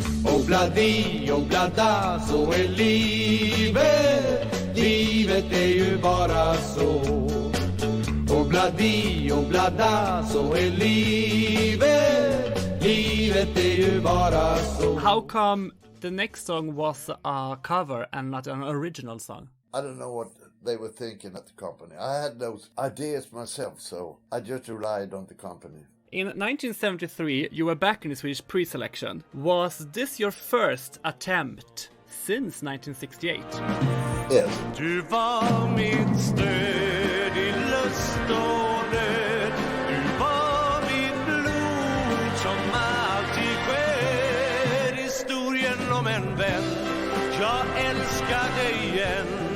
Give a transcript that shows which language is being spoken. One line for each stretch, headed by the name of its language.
Swedish: Obladi Oblada, så är livet. Livet är ju bara så. Obladi Oblada, så är livet. Livet är ju bara så.
English: How come the next song was a cover and not an original song? I don't know what they were thinking at the company. I had those ideas myself, so I just relied on the company. In 1973, you were back in the Swedish pre-selection. Was this your first attempt since 1968? Yes.
Swedish: Du var mitt stöd i lust och nöd. Du var mitt blod som alltid sker. Historien om en vän. Jag älskar dig igen.